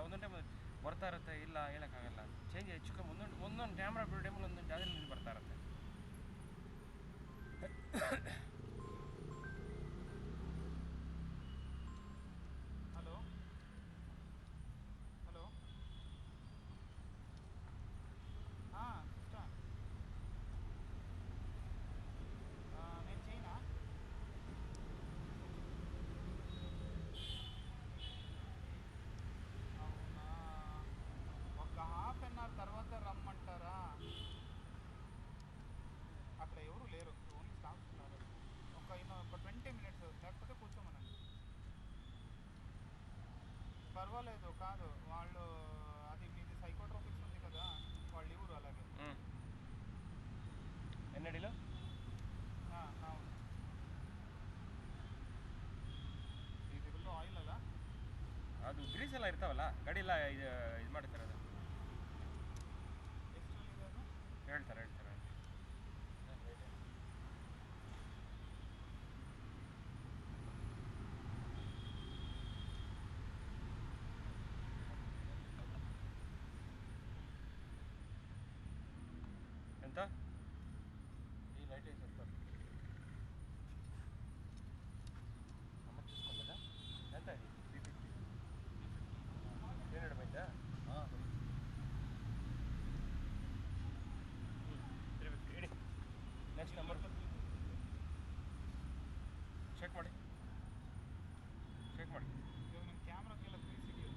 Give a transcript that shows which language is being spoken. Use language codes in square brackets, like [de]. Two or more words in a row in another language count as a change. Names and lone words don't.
[kn] ಒಂದೊಂದು ಟೈಮ್ ಬರ್ತಾ ಇರುತ್ತೆ, ಇಲ್ಲ ಹೇಳೋಕ್ಕಾಗಲ್ಲ. ಚೇಂಜ್ ಹೆಚ್ಚು ಕಮ್ಮಿ ಒಂದೊಂದು ಕ್ಯಾಮ್ರಾ ಬಿಡೋ ಟೈಮಲ್ಲಿ ಒಂದೊಂದು ಜಾಗದಲ್ಲಿ ನೀರು ಬರ್ತಾ ಇರುತ್ತೆ. [en] hello hello [kn] ಹಾಂ ಸಿಸ್ಟರ್, [te] నేను చేయనా? అవునా, ఒక [en] half an hour [te] తర్వాత రమ్మంటారా? అక్కడ ఎవరు లేరు, ఓన్లీ స్టాఫ్స్ ఉన్నారు. ఒక 20 మినిట్స్ లేకపోతే కూర్చోమనండి. పర్వాలేదు, కాదు వాళ్ళు అది మీది సైకోట్రోపిక్స్ ఉంది కదా, వాళ్ళు ఇవ్వరు అలాగే. ఎన్నడిలో అవును, [kn] ಇದು ಫುಲ್ಲು ಆಯಿಲ್ ಅಲ್ಲ, ಅದು ಗ್ರೀಸ್ ಎಲ್ಲ ಇರ್ತಾವಲ್ಲ ಗಾಡಿ ಎಲ್ಲ ಇದು ಮಾಡ್ತಾರೆ. ಅದು ಎಷ್ಟಲ್ಲಿದೆ ಅದು? ಹೇಳ್ತಾರೆ ಎಂತ ಈ ಲೈಟ್ ಸರ್ [te] ಅಮ್ಮ చూసుకోలేదా ఎంత ఇది 350 300 ಹಾಂ 350 ಇಡಿ. [en] next number check [kn] ಮಾಡಿ ಇವಾಗ ನಿಮ್ಮ ಕ್ಯಾಮ್ರಾಕ್ಕೆಲ್ಲ ಗ್ರೀಸ್ ಇದೆಯಲ್ವಾ?